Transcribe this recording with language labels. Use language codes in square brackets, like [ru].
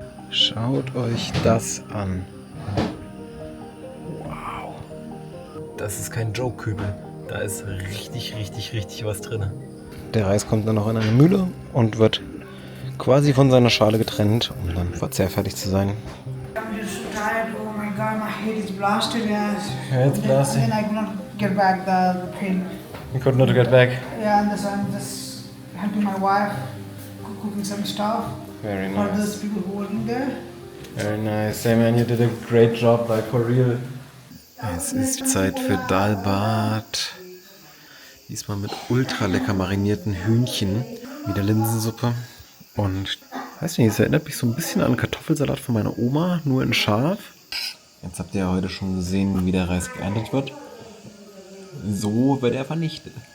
[de] Schaut euch das an. Wow. Das ist kein Joke-Kübel. Da ist richtig was drin. Der Reis kommt dann noch in eine Mühle und wird quasi von seiner Schale getrennt, um dann verzehrfertig zu sein. [en] I'm just so tired. Oh my god, my head is blasted. Yeah, Head's blasted. And then I could not get back the pain. You could not get back. Yeah, and so I'm just helping my wife cooking some stuff Very for nice. those people who are working there. Very nice. Hey man, you did a great job, like for real. [de] Es ist Zeit für Dalbat. Diesmal mit ultra lecker marinierten Hühnchen, wieder Linsensuppe und weiß nicht, es erinnert mich so ein bisschen an Kartoffelsalat von meiner Oma, nur in scharf. Jetzt habt ihr ja heute schon gesehen, wie der Reis geerntet wird. So wird er vernichtet.